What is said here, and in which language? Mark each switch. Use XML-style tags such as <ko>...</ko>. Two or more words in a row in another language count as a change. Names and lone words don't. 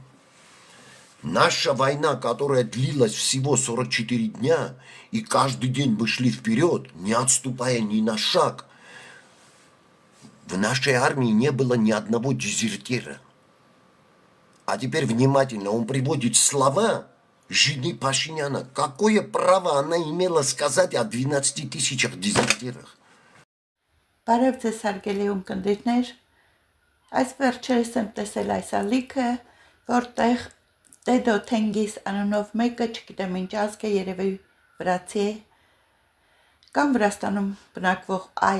<ru>Наша война, которая длилась всего 44 дня, и каждый день мы шли вперед, не отступая ни на шаг, в нашей армии не было ни одного дезертира. А теперь внимательно, он приводит слова жены Пашиняна. Какое право она имела сказать о 12 тысячах дезертирах?</ru> <hy>Բարև ձեզ հարգելի ունկնդիրներ, այս վերջերս եմ տեսել այս ալիքը, որտեղ Տեդո Թենգիս անունով մեկը, չգիտեմ ինչ ազգ է, երևի վրացի է, կամ Վրաստանում բնակվող այլ</hy>